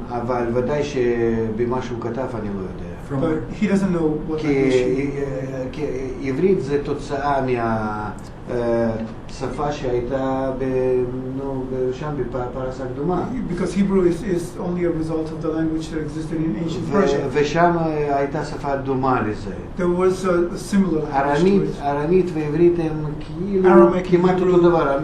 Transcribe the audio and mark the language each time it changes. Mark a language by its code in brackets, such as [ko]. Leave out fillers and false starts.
[he] אבל ודאי שבמה שהוא כתב אני לא יודע. [en] But he doesn't know what [he] כי עברית זה תוצאה מהשפה שהייתה שם בפרס הקדומה. [en] Because Hebrew is only a result of the language that existed in ancient Persia. [he] ושם הייתה שפה דומה לזה. [en] There was a similar language. [he] ארמית ועברית הם כאילו כמעט אותו דבר.